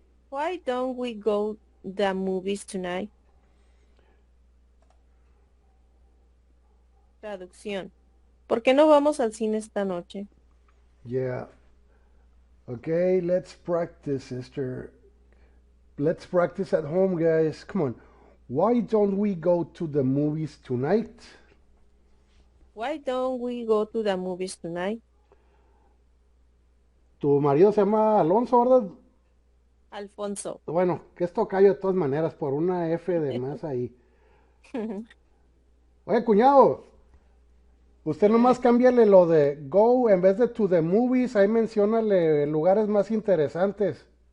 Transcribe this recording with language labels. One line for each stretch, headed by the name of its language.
English: Why don't we go the movies tonight?
Spanish: Traducción. ¿Por qué no vamos al cine esta noche?
English: Yeah. Okay, let's practice, sister. Let's practice at home, guys. Come on. Why don't we go to the movies tonight? Why don't we go to the movies tonight?
Spanish: Tu marido se llama Alonso, ¿verdad? Alfonso. Bueno, que es tocayo de todas maneras, por una F de más ahí. Oye, cuñado, usted nomás cámbiale lo de go en vez de
English: to the movies,
Spanish: ahí menciónale lugares más interesantes.